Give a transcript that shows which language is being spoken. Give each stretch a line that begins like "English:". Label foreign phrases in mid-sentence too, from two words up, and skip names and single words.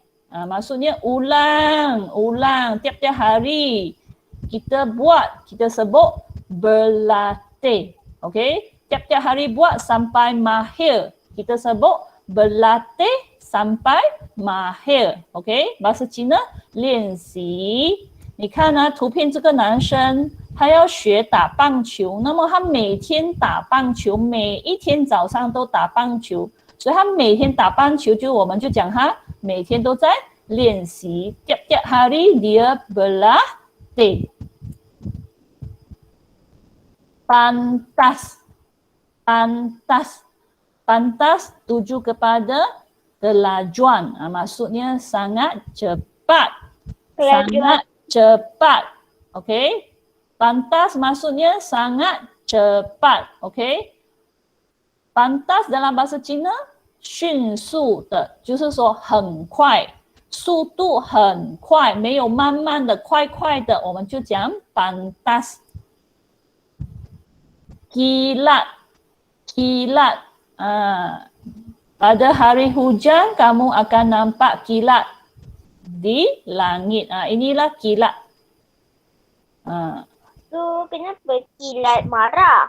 Malay: Maksudnya ulang tiap-tiap hari kita buat, kita sebut berlatih. Okey, tiap-tiap hari buat sampai mahir, kita sebut berlatih sampai mahir. OK， bahasa Cina 练习。
Chinese: 你看啊，图片这个男生他要学打棒球，那么他每天打棒球，每一天早上都打棒球，所以他每天打棒球，我们就讲他每天都在练习.
Malay: Tiap-tiap hari dia berlatih. Pantas. Pantas. Pantas tuju kepada kelajuan. Maksudnya sangat cepat. Sangat cepat. Okey. Pantas maksudnya sangat cepat. Okey. Pantas dalam bahasa Cina
Chinese: 迅速的，就是说很快，速度很快，没有慢慢的、快快的，我们就讲 pantas.
Malay: Kilat, kilat. Pada hari hujan kamu akan nampak kilat di langit. Inilah kilat. Tu kenapa kilat marah?